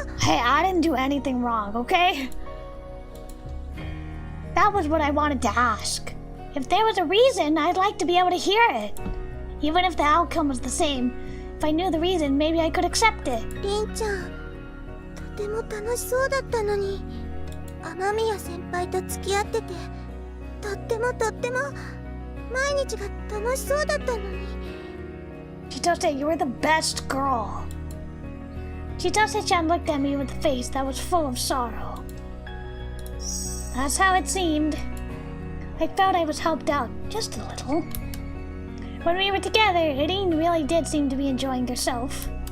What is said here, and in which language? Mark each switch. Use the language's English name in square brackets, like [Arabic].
[English] Hey, I didn't do anything wrong, okay? That was what I wanted to ask. If there was a reason, I'd like to be able to hear it. Even if the outcome was the same. If I knew the reason, maybe I could accept it. [Japanese] りんちゃん、とても楽しそうだったのに。雨宮先輩と付き合ってて、とっても毎日が楽しそうだったのに。 [English] Chitose, you were the best girl. Chitose-chan looked at me with a face that was full of sorrow. That's how it seemed. I felt I was helped out, just a little. When we were together, Irene really did seem to be enjoying herself.